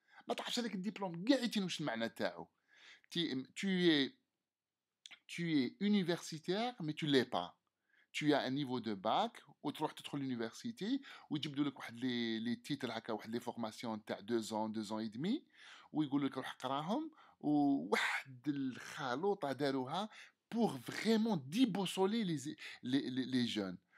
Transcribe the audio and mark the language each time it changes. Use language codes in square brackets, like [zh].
[ar] ما تعرفش هذاك الدبلوم كاع يتين واش المعنى تاعو. [fr] tu es universitaire mais tu l'es pas. Tu as un niveau de bac [ar] وتروح تدخل l'université ويجبدوا لك واحد لي تيتر هكا، واحد لي فورماسيون تاع 2 ans et demi، ويقولوا لك روح قراهم، وواحد الخلوطه داروها [fr] pour vraiment débossoler les jeunes.